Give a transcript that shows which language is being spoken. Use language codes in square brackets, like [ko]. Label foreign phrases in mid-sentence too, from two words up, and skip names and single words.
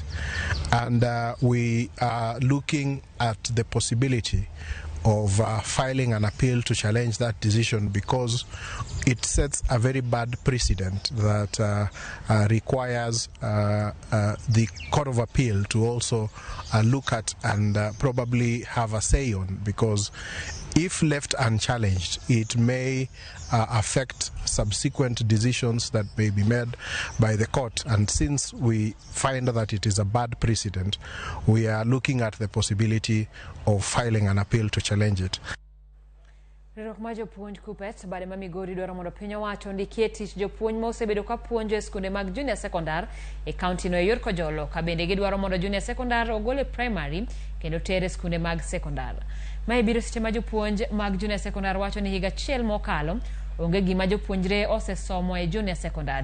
[en] And we are looking at the possibility of filing an appeal to challenge that decision because it sets a very bad precedent that requires the Court of Appeal to also look at and probably have a say on, because if left unchallenged, it may affect subsequent decisions that may be made by the court. And since we find that it is a bad precedent, we are looking at the possibility of filing an appeal to challenge it. [luo] Riwruok mar jopuonj Kupet bade ma Migori dwaro mondo piny owacho ndikie tich jopuonj ma osebedo ka puonjo e skunde mag [en] junior secondar [luo] e kaunti no e yor Kojolo, ka bende gidwaro mondo [en] junior secondar [luo] ogol e primary kendo ter e skunde mag secondar. Mae biro seche ma jopuonj mag [en] junior secondar [luo] wacho ni higa achiel mokalo onge gima jopuonjre osesomo e [en] junior secondar.